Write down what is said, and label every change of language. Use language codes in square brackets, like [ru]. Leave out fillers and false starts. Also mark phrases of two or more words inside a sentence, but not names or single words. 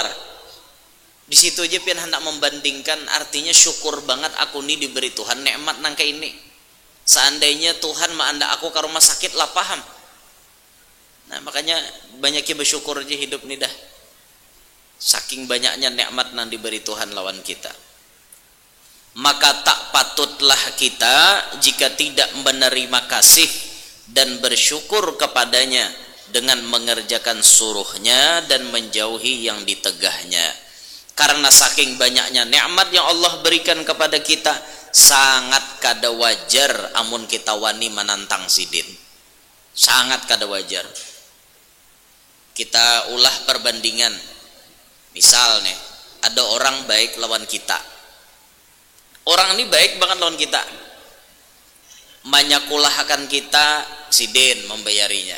[bjn] Di situ aja pian hendak membandingkan, artinya syukur banget aku nih diberi Tuhan nikmat nang kayak ini. Seandainya Tuhan ma anda aku ke rumah sakit lah paham. Nah makanya banyaknya bersyukur aja hidup nih dah. Saking banyaknya nikmat nang diberi Tuhan lawan kita. [id] Maka tak patutlah kita jika tidak menerima kasih dan bersyukur kepadanya dengan mengerjakan suruhnya dan menjauhi yang ditegahnya. [bjn] Karena saking banyaknya nikmat yang Allah berikan kepada kita, sangat kada wajar amun kita wani menantang sidin. Sangat kada wajar. Kita ulah perbandingan. Misal nih, ada orang baik lawan kita. Orang ini baik banget lawan kita. Manyakulahkan kita, sidin membayarinya.